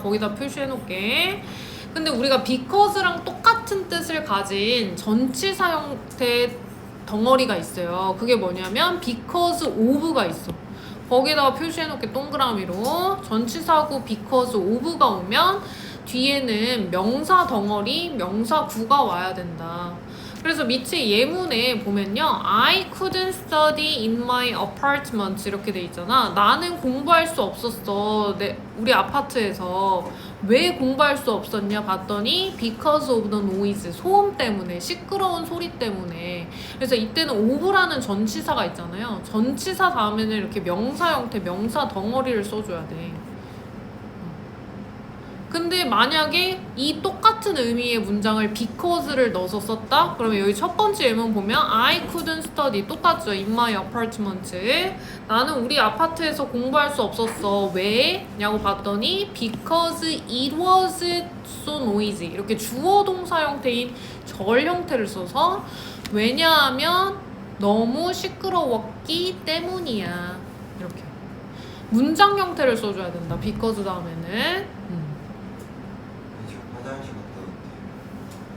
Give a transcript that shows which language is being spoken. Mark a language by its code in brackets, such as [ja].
[ko] 거기다 표시해 놓을게. 근데 우리가 because랑 똑같은 뜻을 가진 전치사 형태 덩어리가 있어요. 그게 뭐냐면 because of가 있어. 거기다가 표시해놓게 동그라미로 전치사구 because of가 오면 뒤에는 명사 덩어리, 명사구가 와야 된다. 그래서 밑에 예문에 보면요. [en] I couldn't study in my apartment [ko] 이렇게 돼 있잖아. 나는 공부할 수 없었어. 우리 아파트에서. 왜 공부할 수 없었냐 봤더니 [en] because of the noise. [ko] 소음 때문에, 시끄러운 소리 때문에. 그래서 이때는 of라는 전치사가 있잖아요. 전치사 다음에는 이렇게 명사 형태, 명사 덩어리를 써줘야 돼. 근데 만약에 이 똑같은 의미의 문장을 because를 넣어서 썼다? 그러면 여기 첫 번째 예문 보면 [en] I couldn't study [ko] 똑같죠. [en] in my apartment. [ko] 나는 우리 아파트에서 공부할 수 없었어. 왜? 냐고 봤더니 [en] because it was so noisy. [ko] 이렇게 주어 동사 형태인 절 형태를 써서 왜냐하면 너무 시끄러웠기 때문이야. 이렇게 문장 형태를 써줘야 된다. because 다음에는 화장실 갔다 올게요.